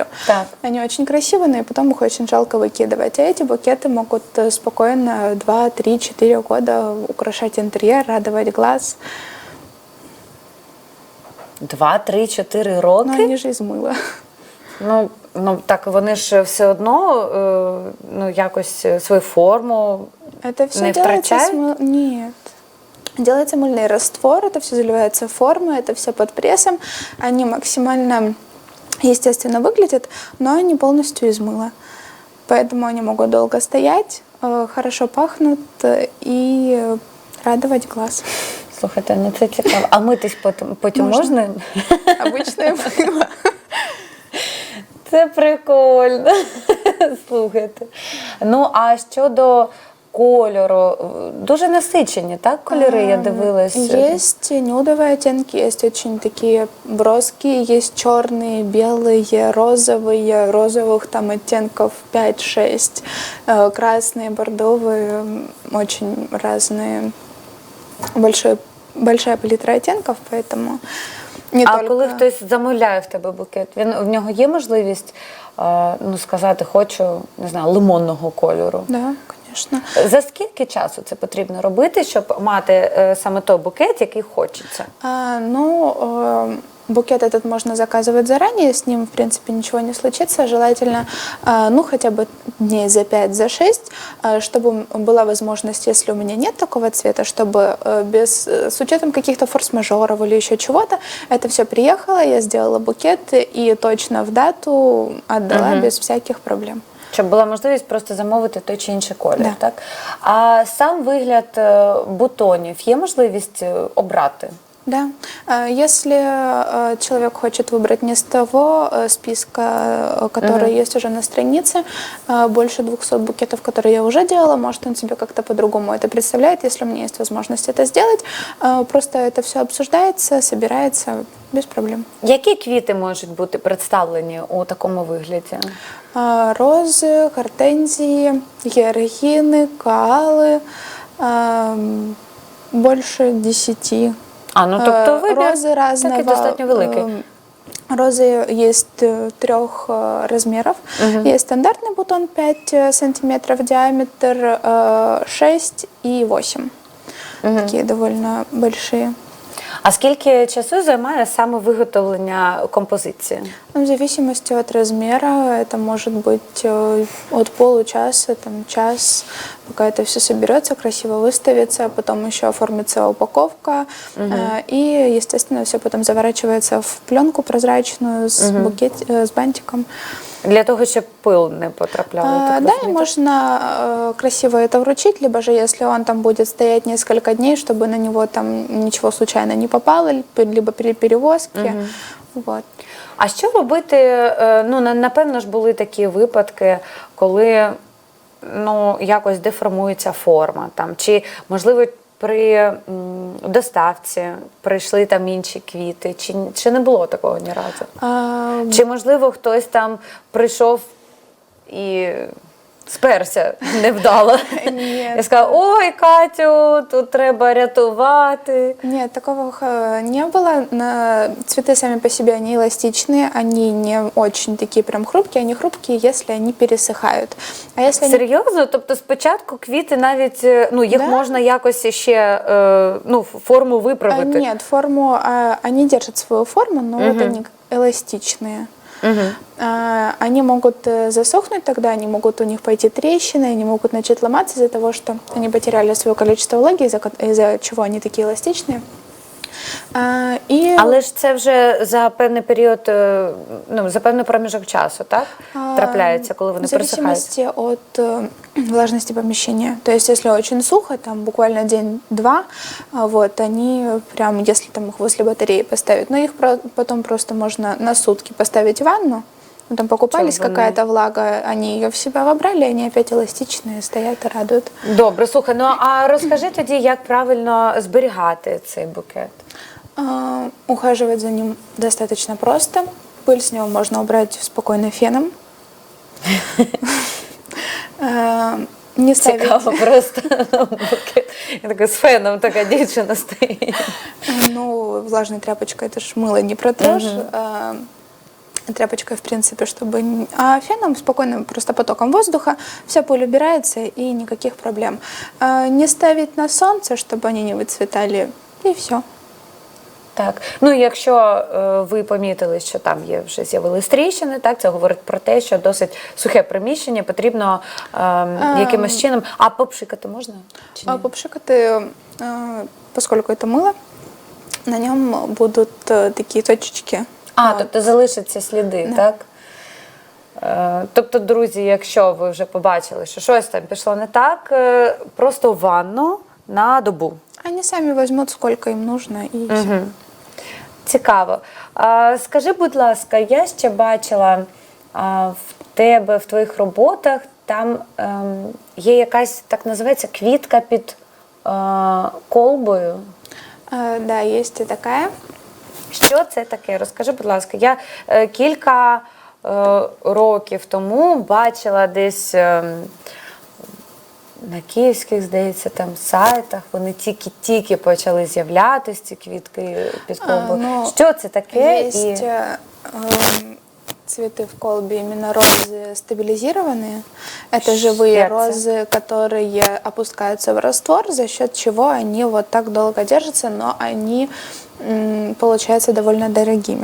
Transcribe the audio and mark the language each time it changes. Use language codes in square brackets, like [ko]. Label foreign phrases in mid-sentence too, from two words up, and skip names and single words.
[uk] Так. [ru] Они очень красивые, но и потом их очень жалко выкидывать. А эти букеты могут спокойно 2, 3, 4 года украшать интерьер, радовать глаз. [uk] 2, 3, 4 роки? [ru] Но они же из мыла. [uk] Так вони ж все одно якось свою форму [ru] Это все не делается [uk] втрачають? [ru] Нет. Делается мыльный раствор, это все заливается в форму, это все под прессом. Они максимально естественно выглядят, но они полностью из мыла. Поэтому они могут долго стоять, хорошо пахнут и радовать глаз. [uk] Слухайте, це цікаво. А митись потім можна? [ru] Обычное мыло. [uk] Це прикольно. Слухайте. Ну, а щодо кольору, дуже насичені, так, кольори, я дивилась? [ru] Есть нюдовые оттенки, есть очень такие броские, есть черные, белые, розовые, розовых там оттенков 5-6, красные, бордовые, очень разные, большая палитра оттенков, поэтому не [uk] А [ru] только... [uk] коли хтось замовляє в тебе букет, в нього є можливість ну, сказати, хочу, не знаю, лимонного кольору? [ru] Да, конечно. [uk] За скільки часу це потрібно робити, щоб мати саме той букет, який хочеться? [ru] Букет этот можно заказывать заранее, с ним, в принципе, ничего не случится. Желательно, хотя бы дней за 5, за 6, чтобы была возможность, если у меня нет такого цвета, чтобы с учетом каких-то форс-мажоров или еще чего-то, это все приехало, я сделала букет и точно в дату отдала без всяких проблем. [uk] Щоб була можливість просто замовити той чи інший колір, [ru] Да. [uk] так? А сам вигляд бутонів є можливість обрати? [ru] Да. Если человек хочет выбрать не с того списка, который есть уже на странице, больше 200 букетов, которые я уже делала, может, он себе как-то по-другому это представляет, если у меня есть возможность это сделать. Просто это все обсуждается, собирается без проблем. [uk] Які квіти можуть бути представлені у такому вигляді? [ru] Розы, гортензии, георгины, каалы, больше 10. [uk] Тобто вибір [ru] Розы разного. [uk] такий достатньо великий. [ru] Розы есть 3 размеров. Есть стандартный бутон 5 сантиметров диаметр, 6 и 8. Такие довольно большие. [uk] А скільки часу займає саме виготовлення композиції? [ru] В зависимости от размера, это может быть от получаса, там, час, пока это все соберется, красиво выставится, а потом еще оформится упаковка. И, естественно, все потом заворачивается в пленку прозрачную с бантиком. [uk] Для того, щоб пил не потрапляв. [ru] Да, и можно красиво это вручить, либо же, если он там будет стоять несколько дней, чтобы на него там ничего случайно не попало, либо при перевозке. Вот. [uk] А що робити? Ну, напевно ж, були такі випадки, коли якось деформується форма. Там, чи, можливо, при доставці прийшли там інші квіти, чи не було такого ні разу? Чи, можливо, хтось там прийшов і сперся невдало? Я сказала, ой, Катю, тут треба рятувати. [ru] Нет, такого не было. Цветы сами по себе, они эластичные, они не очень такие прям хрупкие, они хрупкие, если они пересыхают. А если [uk] Серйозно? Тобто спочатку квіти навіть, їх можна якось ще, форму виправити? [ru] Нет, форму, они держат свою форму, но вот они эластичные. Они могут засохнуть тогда, они могут у них пойти трещины, они могут начать ломаться из-за того, что они потеряли свое количество влаги, из-за чего они такие эластичные. [uk] Але ж це вже за певний період, за певний проміжок часу, так? Трапляється, коли вони пересихають? [ru] В зависимости от влажности помещения. То есть, если очень сухо, там буквально день-два, вот, они прям, если там их возле батареи поставить, но их потом просто можно на сутки поставить в ванну. Там покупались какая-то влага, они ее в себя вобрали, они опять эластичные, стоят и радуют. [uk] Добре, слухай, а розкажи тоді, як правильно зберігати цей букет? [ru] Ухаживать за ним достаточно просто. Пыль с него можно убрать спокойно феном. Не ставить... [uk] Цікаво просто букет. Я така з феном, така дівчина стоїть. [ru] Влажной тряпочкой это ж мыло не протрешь. Тряпочкой, в принципе, чтобы... А феном, спокойным просто потоком воздуха, вся пыль убирается и никаких проблем. Не ставить на солнце, чтобы они не выцветали, и все. [uk] Так, якщо ви помітили, що там вже з'явились тріщини, так, це говорить про те, що досить сухе приміщення, потрібно якимось чином... А попшикати можна? Чи ні? Попшикати, [ru] поскольку это мыло, на нем будут такие точечки. [uk] Тобто залишаться сліди, так? Тобто, друзі, якщо ви вже побачили, що щось там пішло не так, просто в ванну на добу. [ru] Они сами возьмут, сколько им нужно, и все. [uk] Цікаво. Скажи, будь ласка, я ще бачила в тебе, в твоїх роботах, там є якась, так називається, квітка під колбою. [ru] Да, есть и такая. [uk] Що це таке? Розкажи, будь ласка. Я кілька років тому бачила десь на київських, здається, там сайтах, вони тільки-тільки почали з'являтися, ці квітки під колбою. [ru] Ну, [uk] Що це таке? [ru] Есть цветы в колбе, именно розы стабилизированные. Это живые Сердце. розы, которые опускаются в раствор, за счет чего они вот так долго держатся, но они получаются довольно дорогими.